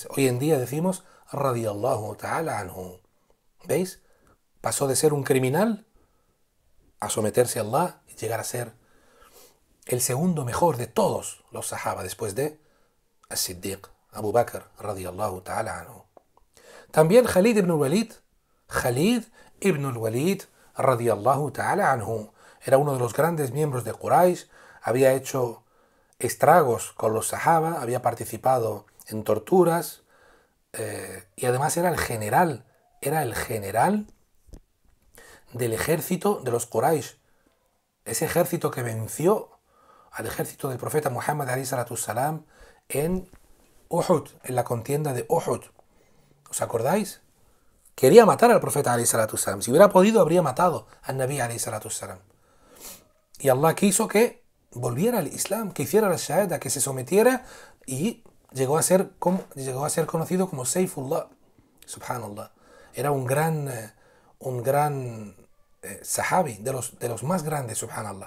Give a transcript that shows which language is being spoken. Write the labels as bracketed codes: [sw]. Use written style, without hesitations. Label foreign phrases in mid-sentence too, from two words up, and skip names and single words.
[es] Hoy en día decimos [ar] رضي الله تعالى عنه. [es] ¿Veis? Pasó de ser un criminal a someterse a Allah y llegar a ser el segundo mejor de todos los sahaba después de As-Siddiq, Abu Bakr [ar] رضي الله تعالى عنه. [es] También Khalid ibn al-Walid [ar] رضي الله تعالى عنه [es] era uno de los grandes miembros de Quraysh, había hecho estragos con los sahaba, había participado en torturas y además era el general del ejército de los Quraysh, ese ejército que venció al ejército del profeta Muhammad [ar] عليه الصلاة والسلام [es] en Uhud, en la contienda de Uhud. ¿Os acordáis? Quería matar al profeta [ar] عليه الصلاة والسلام. [es] Si hubiera podido, habría matado al Nabi [ar] عليه الصلاة والسلام. [es] Y Allah quiso que volviera al Islam, que hiciera la shahada, que se sometiera, y llegó a ser conocido como Saifullah. Subhanallah. Era un gran sahabi, de los más grandes, subhanallah.